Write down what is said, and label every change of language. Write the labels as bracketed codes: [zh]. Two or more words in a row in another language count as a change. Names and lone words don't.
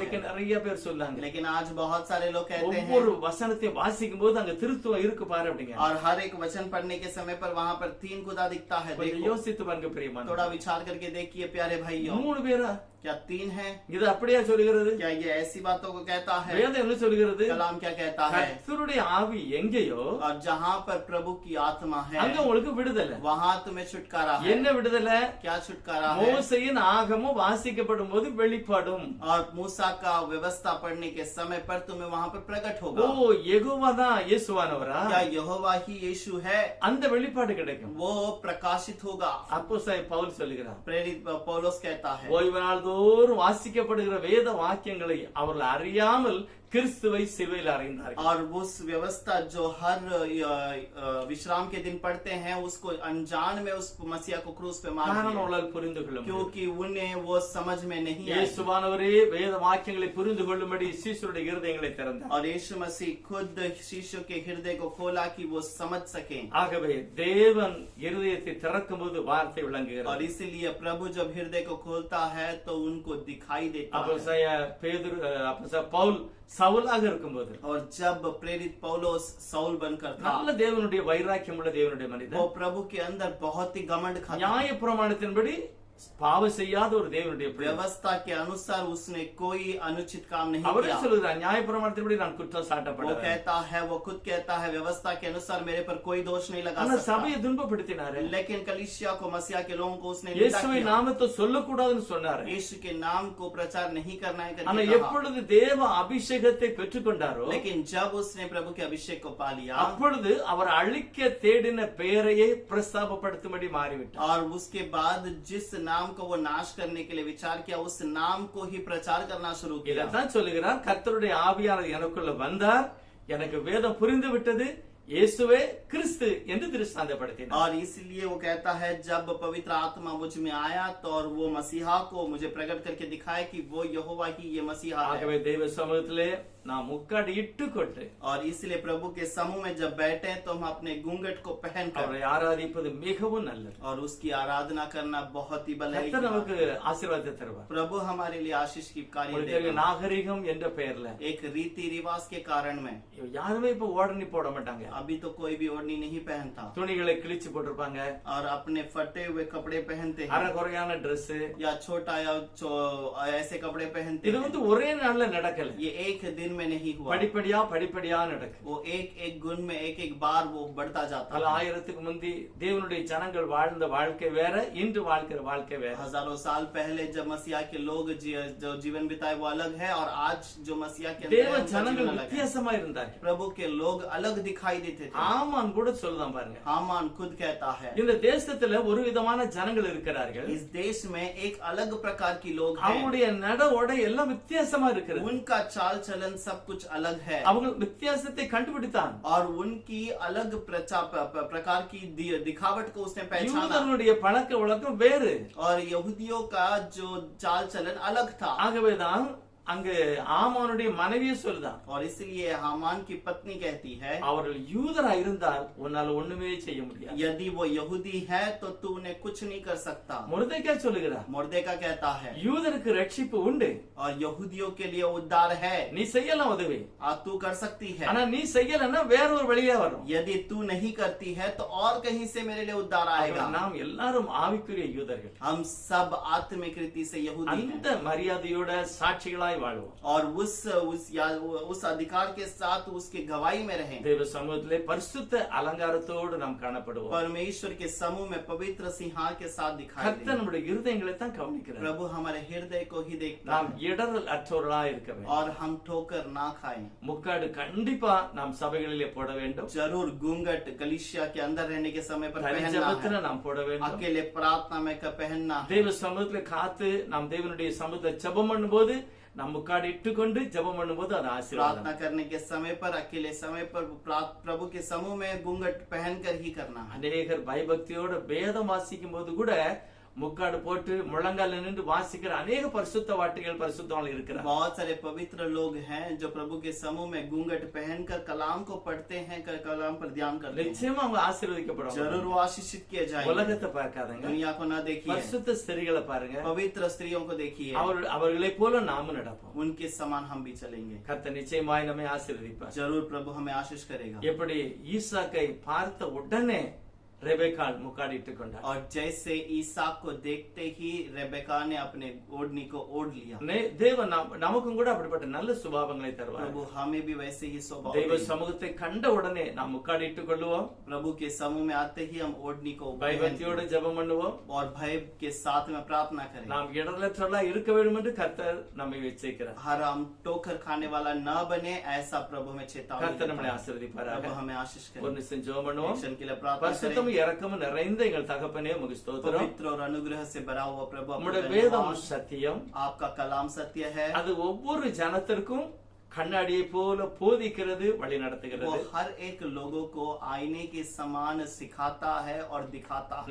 [ta] இன்னைக்கு [hi] है। [ta] நிறைய பேர் சொல்றாங்க, [hi] लेकिन आज बहुत सारे लोग कहते हैं, [ta] ஒவ்வொரு வசனத்தை வாசிக்கும் போது அங்க திருத்துவம் இருக்கு பாரு அப்படிங்க. [hi] और हर एक वचन पढ़ने के समय पर वहाँ पर 3 खुदा दिखता है। [ta] கொஞ்சம் [hi] देखो, [ta] யோசித்து பாருங்க பிரியமான, [hi] थोड़ा विचार करके देखिए प्यारे भाइयों, [ta] 3 பேரா? [hi] क्या 3 है? [ta] இது அப்படியே சொல்லுகிறது? [hi] क्या ये ऐसी बातों को कहता है? [ta] வேதம் என்ன சொல்லுகிறது? [hi] कलाम क्या कहता है? [ta] கர்த்தருடைய ஆவி எங்கேயோ [hi] और जहाँ पर प्रभु की आत्मा है [ta] அங்க உங்களுக்கு விடுதலை. [hi] वहाँ तुम्हें छुटकारा है। [ta] என்ன விடுதலை? [hi] क्या छुटकारा है? [ta] மோசேயின் ஆகமம் வாசிக்கப்படும் போது வெளிப்படும். [hi] और मूसा का व्यवस्था पढ़ने के समय पर तुम्हें वहाँ वहाँ पे प्रकट ஓ होगा। [ta] யெகோவா தான் இயேசுவானவரா? [hi] क्या यहोवा ही यीशु है? [ta] அந்த வெளிப்பாடு கிடைக்கும். [hi] वो प्रकाशित होगा। [ta] அப்போஸ்தலன் பவுல் சொல்லுகிறார், [hi] प्रेरित पौलुस कहता है, [ta] ஓய்வு நாள் தோறும் வாசிக்கப்படுகிற வேத வாக்கியங்களை அவர்கள் அறியாமல் கிறிஸ்துவை சிலுவையில் அறைந்தார்கள். [hi] और उस व्यवस्था जो हर विश्राम के दिन पढ़ते हैं उसको अनजान में उस मसीहा को क्रूस पे मार [ta] காரணம் [hi] दिया, [ta] அவர்களால் புரிந்து கொள்ள முடியவில்லை. [hi] क्योंकि उन्हें वो समझ में नहीं आई। [ta] இயேசுவானவரே வேத வாக்கியங்களை புரிந்து கொள்ளும்படி சீஷருடைய இருதயங்களை திறந்தார். [hi] और यीशु मसीह खुद शिष्यों के हृदय को खोला कि वो समझ सकें। [ta] ஆகவே தேவன் இருதயத்தை திறக்கும்போது வார்த்தை விளங்குகிறது. [hi] और इसीलिए प्रभु जब हृदय को खोलता है तो उनको दिखाई देता है। [ta] அப்போஸ்தலன் பவுல் சவுலாக இருக்கும்போது, [hi] और जब प्रेरित पौलुस साउल बनकर था, [ta] நல்ல தேவனுடைய வைராக்கியம் உள்ள தேவனுடைய [hi] वो [ta] மனிதன், [hi] प्रभु के अंदर बहुत ही घमंड था। [ta] நியாய பிரமாணத்தின்படி பாவம் செய்யாத ஒரு தேவனுடைய பிள்ளை. [hi] व्यवस्था के अनुसार उसने कोई अनुचित काम नहीं [ta] அவரே [hi] किया। [ta] சொல்லுகிறார், நியாய பிரமாணத்தின்படி நான் குற்றம் [hi] वो [ta] சாட்டப்படவில்லை. [hi] कहता है, वो खुद कहता है, व्यवस्था के अनुसार मेरे पर कोई दोष नहीं लगा [ta] ஆனா [hi] सकता। [ta] சபையை துன்பப்படுத்தினாரு. [hi] लेकिन कलीसिया को, मसीहा के लोगों को उसने निंदा [ta] இயேசுவை [hi] किया। [ta] நாமத்தை சொல்லக்கூடாதுன்னு சொன்னாரு. [hi] यीशु के नाम को प्रचार नहीं करना है [ta] ஆனா [hi] करके कहा। [ta] எப்பொழுது தேவ அபிஷேகத்தை பெற்றுக்கொண்டாரோ, [hi] लेकिन जब उसने प्रभु के अभिषेक को पा लिया, [ta] அப்பொழுது அவர் அழிக்க தேடின பெயரையே பிரஸ்தாபப்படுத்தும்படி மாறிவிட்டார். [hi] और उसके बाद जिस नाम को वो नाश करने के लिए विचार किया, उस नाम को ही प्रचार करना शुरू किया। [ta] இதைத்தான் சொல்லுகிறார், கர்த்தருடைய ஆவியானவர் எனக்குள்ள வந்தார், எனக்கு வேதம் புரிந்து விட்டது, இயேசுவே கிறிஸ்து என்று திருஷ்டாந்தப்படுத்தினார். [hi] और इसलिए वो कहता है, जब पवित्र आत्मा मुझ में आया तो और वो मसीहा को मुझे प्रकट करके दिखाया कि वो यहोवा ही ये मसीहा है। [ta] ஆகவே தேவ சமூகத்திலே நாம் முக்காடு இட்டுக்கொண்டு [hi] और इसलिए प्रभु के समूह में जब बैठे तो हम अपने घूंघट को पहनकर [ta] அவரை ஆராதிப்பது மிகவும் நல்லது. [hi] और उसकी आराधना करना बहुत ही भलाई की [ta] கர்த்தர் [hi] बात [ta] நமக்கு [hi] है। [ta] ஆசீர்வாதத்தை தருவார். [hi] प्रभु हमारे लिए आशीष की कार्य [ta] உங்களுக்கு [hi] देगा। [ta] தெரியும், நாகரிகம் என்ற பெயர்ல [hi] एक रीति रिवाज के कारण में [ta] யாருமே இப்ப ஓடனி போட மாட்டாங்க. [hi] अभी तो कोई भी ओढ़नी नहीं पहनता [ta] துணிகளை கிழிச்சு போட்டிருப்பாங்க, [hi] और अपने फटे हुए कपड़े पहनते हैं, [ta] அரைகுறையான Dress. [hi] या छोटा या ऐसे कपड़े पहनते [ta] இது [hi] हैं। [ta] வந்து ஒரே நாள்ல நடக்கல, [hi] ये एक दिन में नहीं हुआ, [ta] படிப்படியா படிப்படியா நடக்கு. [hi] वो एक एक गुण में एक एक बार वो बढ़ता जाता [ta] பல [hi] है। [ta] ஆயிரத்துக்கு முந்தி தேவனுடைய ஜனங்கள் வாழ்ந்த வாழ்க்கை வேற, இன்று வாழ்க்கிற வாழ்க்கை வேற. [hi] हजारों साल पहले जब मसीहा के लोग जो जीवन बिताए वो अलग है, और आज जो मसीहा के अंदर [ta] தேவ [hi] है, उनका [ta] ஜனங்கள் [hi] जीवन अलग है। [ta] வித்தியாசமா இருந்தார்கள். [hi] प्रभु के लोग अलग दिखाई देते थे। [ta] ஆமான் கூட சொல்லுதான் பாருங்க, [hi] हामान खुद कहता है, [ta] இந்த தேசத்துல ஒரு விதமான ஜனங்கள் இருக்கிறார்கள், [hi] इस देश में एक अलग प्रकार की लोग हैं, [ta] அவங்களுடைய நட உடை எல்லாம் வித்தியாசமா இருக்கிறது. [hi] उनका चाल चलन सब कुछ अलग है, [ta] அவங்க வித்தியாசத்தை கண்டுபிடித்தான். [hi] और उनकी अलग प्रकार की दिखावट को उसने पहचाना, [ta] யூதர்களுடைய பழக்க வழக்கம் வேறு. [hi] और यहूदियों का जो चाल चलन अलग था। [ta] ஆகவேதான் அங்கு ஆமானுடைய மனைவியே சொல்லுதான், [hi] और इसलिए हामान की पत्नी कहती है, [ta] அவர்கள் யூதரா இருந்தால் உன்னால ஒண்ணுமே செய்ய முடியாது. [hi] यदि वो यहूदी है तो तू उन्हें कुछ नहीं कर सकता। [ta] மொர்தெக்காய் சொல்லுகிறார், [hi] मुर्देका कहता है, [ta] யூதருக்கு ரட்சிப்பு உண்டு, [hi] और यहूदियों के लिए उद्धार है, [ta] நீ செய்யலாம் உதவி, [hi] तू कर सकती है, [ta] ஆனா நீ செய்யலன்னா வேற ஒரு வழியா வரும். [hi] यदि तू नहीं करती है तो और कहीं से मेरे लिए उद्धार आएगा। [ta] நாம் எல்லாரும் ஆவிக்குரிய யூதர்கள், [hi] हम सब आत्मिक रीति से यहूदी [ta] அந்த [hi] हैं, [ta] மரியாதையோட சாட்சிகளாய் வாழ்வோம். [hi] और उस अधिकार के साथ उसके गवाही में रहें। [ta] தேவ சமூகத்திலே பரிசுத்த அலங்காரத்தோடு நாம் காணப்படுவோம். [hi] परमेश्वर के समूह में पवित्र सिंहार के साथ दिखाई [ta] கர்த்தர் [hi] दें। [ta] நம்முடைய இருதயங்களை தான் கவனிக்கிறார். [hi] प्रभु हमारे हृदय को ही देखता [ta] நாம் [hi] है, [ta] இடரல் அற்றவர்களா இருக்க வேண்டும். [hi] और हम ठोकर ना खाएं। [ta] முக்காடு கண்டிப்பா நாம் சபைகளிலே போட வேண்டும். [hi] जरूर घूंघट कलीसिया के अंदर रहने के समय पर पहनना [ta] ஜெபத்துல [hi] है, [ta] நாம் போட வேண்டும். [hi] अकेले प्रार्थना में का पहनना है। [ta] தேவ சமூகத்துல காத்து நாம் தேவனுடைய சமூகத்தை ஜெபம் பண்ணும்போது நாம் முக்காடு இட்டுக்கொண்டு ஜெபம் பண்ணும்போது அது ஆசீர்வாதம். [hi] प्रार्थना करने के समय पर, अकेले समय पर प्रभु के समूह में घूंघट पहनकर ही करना है। [ta] அநேகர் பயபக்தியோட வேதம் வாசிக்கும் போது கூட முக்காடு போட்டு முழங்கால நின்று வாசிக்கிற அநேக பரிசுத்த வாட்டிகள் பரிசுத்தவான்கள் இருக்கிறார். [hi] बहुत सारे पवित्र लोग हैं जो प्रभु के समूह में घूंघट पहनकर कलाम को पढ़ते हैं, कलाम पर ध्यान करते हैं। [ta] நிச்சயமா அவங்க ஆசீர்வதிக்கப்படுவாங்க. [hi] जरूर वो आशीषित किए जाएंगे। [ta] உலகத்தை பார்க்காதங்க, [hi] दुनिया को ना देखिए, [ta] பரிசுத்த ஸ்திரீகளை பாருங்க. [hi] पवित्र स्त्रियों को देखिए, [ta] அவர்களை போல நாமும் நடப்போம். [hi] उनके समान हम भी चलेंगे। [ta] கர்த்தர் நிச்சயமாய் நம்மை ஆசீர்வதிப்பார். [hi] जरूर प्रभु हमें आशीष करेगा। [ta] எப்படி ஈசாக்கை பார்த்த உடனே ரெபெக்காள் முக்காடிட்டுக் கொண்டாள். [hi] और जैसे ईसाक को देखते ही रेबेका ने अपने ओढ़नी को ओढ़ लिया। [ta] தேவன் நமக்கும் கூட அப்படிப்பட்ட நல்ல சுபாவங்களை தருவார். [hi] प्रभु हमें भी वैसे ही स्वभाव [ta] தெய்வ சமூகத்தை கண்ட உடனே நாம் முக்காடிட்டுக் கொள்வோம். [hi] प्रभु के समूह में आते ही हम ओढ़नी को [ta] பயபக்தியோடு ஜெபம் பண்ணுவோம். [hi] और भय के साथ में प्रार्थना करें. [ta] நாம் இடரலற்றவர்களா இருக்க வேண்டும் என்று கர்த்தர் நம்மை வச்சிருக்கிறார். [hi] हर हम ठोकर खाने वाला न बने ऐसा प्रभु में चेतावनी [ta] கர்த்தர் நம்மை ஆசீர்வதிப்பாராக. [hi] प्रभु हमें आशीष करे. [ta] ஒரு நிமிஷம் ஜெபம் பண்ணுவோம். [hi] मिशन के लिए प्रार्थना करें. [ta] பரிசுத்தமும் இரக்கமும் நிறைந்த எங்கள் தகப்பனே உமக்கு ஸ்தோத்திரம். [hi] पवित्र और अनुग्रह से भरा हुआ प्रभु [ta] உம்முடைய வேதம் சத்தியம். [hi] आपका कलाम सत्य है. [ta] அது ஒவ்வொரு ஜனத்திற்கும் கண்ணாடியை போல போதிக்கிறது, வழி நடத்துகிறது. [hi] वो हर एक लोगों को आईने के समान सिखाता है और दिखाता है.